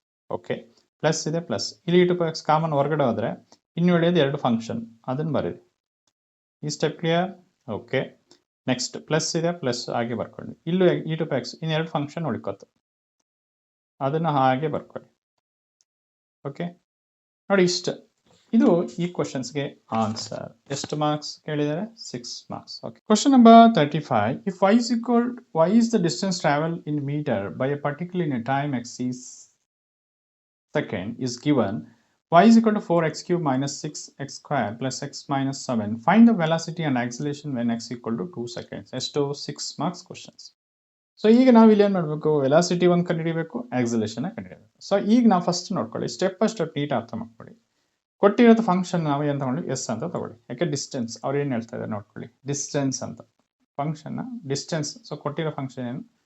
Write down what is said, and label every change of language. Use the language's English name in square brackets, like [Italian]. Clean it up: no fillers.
[Kannada] Okay, plus ಇದೆ, plus ಇಲ್ಲಿ E to power X common ಹೊರಗಡೆ ಹೋದರೆ ಇನ್ನು ಉಳಿಯೋದು 2 ಫಂಕ್ಷನ್, ಅದನ್ನು ಬರೀರಿ. ಈ step clear? Okay, next plus ಇದೆ, ಪ್ಲಸ್ ಹಾಗೆ ಬರ್ಕೊಳ್ಳಿ. ಇಲ್ಲೂ ಇ ಟು ಎಕ್ಸ್ ಇನ್ನೆರಡು ಫಂಕ್ಷನ್ ಉಳ್ಕೊತು, ಅದನ್ನು ಹಾಗೆ ಬರ್ಕೊಳ್ಳಿ. ಓಕೆ ನೋಡಿ, ಇಷ್ಟು ಇದು ಈ ಕ್ವಶನ್ಸ್ಗೆ ಆನ್ಸರ್. ಎಷ್ಟು ಮಾರ್ಕ್ಸ್ ಕೇಳಿದ್ದಾರೆ? 6 marks. Okay, question number 35. [English] If y is the distance travel in meter by a particular in a time x is second is given, y is equal to 4x cube minus 6x square plus x minus 7. Find the velocity and acceleration when x equal to 2 seconds. [Kannada] ಎಷ್ಟು 6 marks questions. So ಈಗ ನಾವು ಇಲ್ಲಿ ಏನು ಮಾಡಬೇಕು? Velocity ಒಂದು ಕಂಡುಹಿಡಿಯಬೇಕು, acceleration ಕಂಡುಹಿಡಿಯಬೇಕು. So ಈಗ ನಾವು ಫಸ್ಟ್ ನೋಡ್ಕೊಳ್ಳಿ, ಸ್ಟೆಪ್ ಬೈ ಸ್ಟೆಪ್ ನೀಟ್ ಅರ್ಥ ಮಾಡ್ಕೊಳ್ಳಿ. ಕೊಟ್ಟಿರೋದು ಫಂಕ್ಷನ್ ನಾವು ಏನು ತಗೊಳ್ಳಿ? ಎಸ್ ಅಂತ ತಗೊಳ್ಳಿ. ಯಾಕೆ ಡಿಸ್ಟೆನ್ಸ್ ಅವ್ರು ಏನು ಹೇಳ್ತಾ ಇದ್ದಾರೆ ನೋಡ್ಕೊಳ್ಳಿ. ಡಿಸ್ಟೆನ್ಸ್ ಅಂತ ಫಂಕ್ಷನ್ ಡಿಸ್ಟೆನ್ಸ್. ಸೊ ಕೊಟ್ಟಿರೋ ಫಂಕ್ಷನ್ ಏನು?